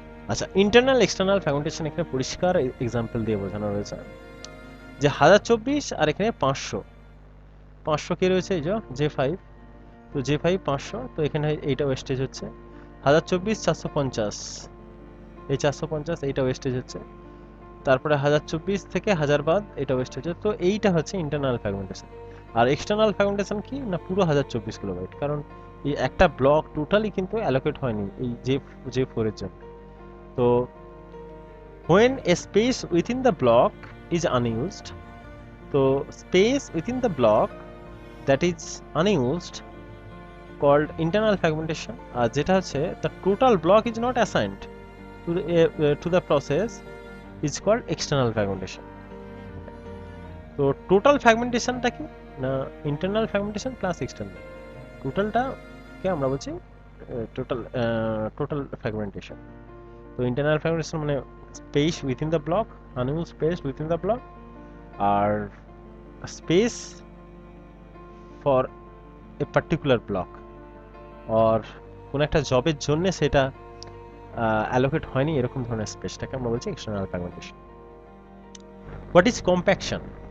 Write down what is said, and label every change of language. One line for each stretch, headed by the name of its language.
Bangla: আচ্ছা, internal external fragmentation এখানে পরিষ্কার এক্সাম্পল দিয়ে বোঝানো রয়েছে, যে 1024 আর এখানে 500 কে রয়েছে, এই যে J5, তো J5 500, তো এখানে এইটা ওয়েস্টেজ হচ্ছে 1024 450, এই 450 এইটা ওয়েস্টেজ হচ্ছে, তারপরে 1024 থেকে 1000 বাদ এটা ওয়েস্টেজ হচ্ছে, তো এইটা হচ্ছে ইন্টারনাল ফ্র্যাগমেন্টেশন। আর এক্সটার্নাল ফ্র্যাগমেন্টেশন কি না পুরো 1024 কিলোবাইট, কারণ এই একটা ব্লক টোটালি কিন্তু অ্যালোকেট হয়নি এই J4 এর জন্য।
English: তো when a space within the block is unused, তো space within the block that is unused called internal fragmentation,
Bangla: আর যেটা হচ্ছে
English: the total block is not assigned to the process is called external fragmentation.
Bangla: তো total ফ্র্যাগমেন্টেশনটা কি না internal fragmentation plus external, টোটালটাকে আমরা বলছি total fragmentation. তো internal fragmentation মানে
English: space within the block,
Bangla: unused space within the block, আর
English: space for a particular block,
Bangla: আর কোন একটা জবের জন্য সেটা অ্যালোকেট হয়নি এরকম ধরনের স্পেসটাকে আমরা বলছি external fragmentation.
English: What is compaction?